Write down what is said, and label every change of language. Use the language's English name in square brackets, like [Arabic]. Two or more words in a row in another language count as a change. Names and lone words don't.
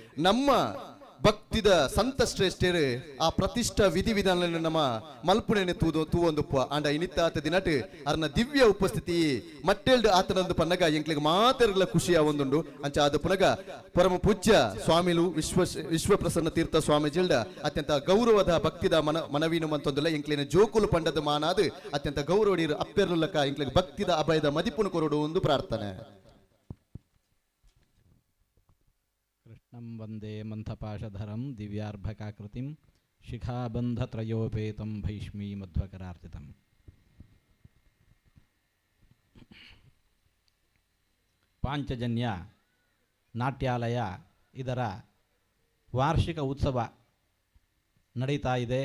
[Tulu] ಗರ್ಭಗುಡಿಟ್ಟು ನಮ್ಮ ಭಕ್ತಿದ ಸಂತ ಶ್ರೇಷ್ಠರು ಆ ಪ್ರತಿಷ್ಠಾ ವಿಧಿವಿಧಾನ ನಮ್ಮ ಮಲ್ಪುಣೆನೆ ತೂವೊಂದು ಅಂಡ ಇನಿತ್ತಾತ ದಿನಟ್ ಅರ್ನ ದಿವ್ಯ ಉಪಸ್ಥಿತಿ ಮಟ್ಟೆಲ್ಡ್ ಆತನಂದು ಪನ್ನಗ ಎಂಕ್ಲಿಗೆ ಮಾತೆರ್ಗಳ ಖುಷಿ ಆವೊಂದುಂಡು ಅಂಚ ಅದು ಪುನಗ ಪರಮ ಪೂಜ್ಯ ಸ್ವಾಮಿಲು ವಿಶ್ವಪ್ರಸನ್ನ ತೀರ್ಥ ಸ್ವಾಮೀಜಿಲ್ಡ ಅತ್ಯಂತ ಗೌರವದ ಭಕ್ತಿದ ಮನವೀನು ಮಂತೊಂದುಲ್ಲ ಎಂಕ್ಲಿನ ಜೋಕುಲು ಪಂಡದ ಮಾನಾದು ಅತ್ಯಂತ ಗೌರವಡೀರು ಅಪ್ಪೆರ್ಲಕ ಎಂಕ್ಲಿಗೆ ಭಕ್ತಿದ ಅಭಯದ ಮದಿಪುನು ಕೊರಡು ಒಂದು ಪ್ರಾರ್ಥನೆ. [Sanskrit] ಕೃಷ್ಣಂ ವಂದೇ ಮಂಥಪಾಶಧರಂ ದಿವ್ಯಾರ್ಭಕಾಕೃತಿಂ ಶಿಖಾಬಂಧತ್ರಯೋಪೇತಂ ಭೈಷ್ಮೀ ಮಧ್ವಕರಾರ್ಚಿತಂ. [Kannada] ಪಾಂಚಜನ್ಯ ನಾಟ್ಯಾಲಯ ಇದರ ವಾರ್ಷಿಕ ಉತ್ಸವ ನಡೀತಾ ಇದೆ.